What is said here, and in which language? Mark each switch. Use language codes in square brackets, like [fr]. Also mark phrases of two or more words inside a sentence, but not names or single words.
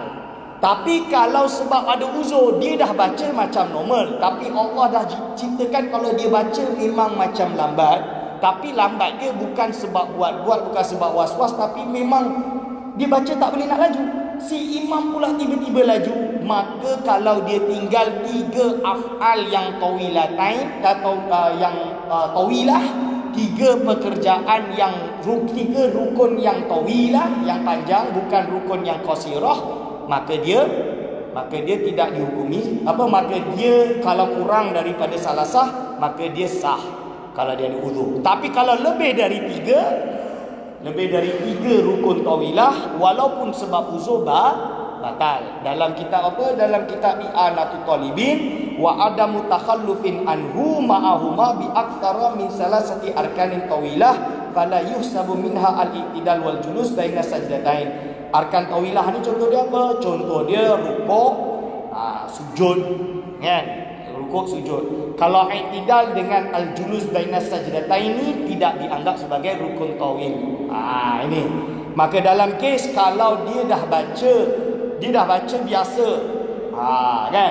[ms] Tapi kalau sebab ada uzur, dia dah baca macam normal, tapi Allah dah ciptakan kalau dia baca memang macam lambat. Tapi lambat dia bukan sebab buat-buat, bukan sebab was-was, tapi memang dia baca tak boleh nak laju. Si imam pula tiba-tiba laju. Maka kalau dia tinggal tiga af'al yang tawilatain atau yang tawilah, tiga pekerjaan yang tiga rukun yang tawilah, yang panjang, bukan rukun yang qasirah, maka dia tidak dihukumi maka dia kalau kurang daripada salasah, maka dia sah kalau dia ada uzur. Tapi kalau lebih dari tiga rukun tawilah, walaupun sebab uzur batal. Dalam kitab apa? Dalam kitab I'anatul Talibin, [ar] وعدم تخلف عنه معهما بأكثر من ثلاثة أركان طويلة فلا يحسب منها الاعتدال والجلوس بين السجدتين. أركان طويلة [ms] ni contoh dia apa? Contoh dia rukuk, sujud, kan? Rukuk, sujud. Kalau i'tidal dengan [ar] الجلوس بين السجدتين [ms] ni tidak dianggap sebagai rukun tawil. Ini. Maka dalam kes kalau dia dah baca biasa, kan?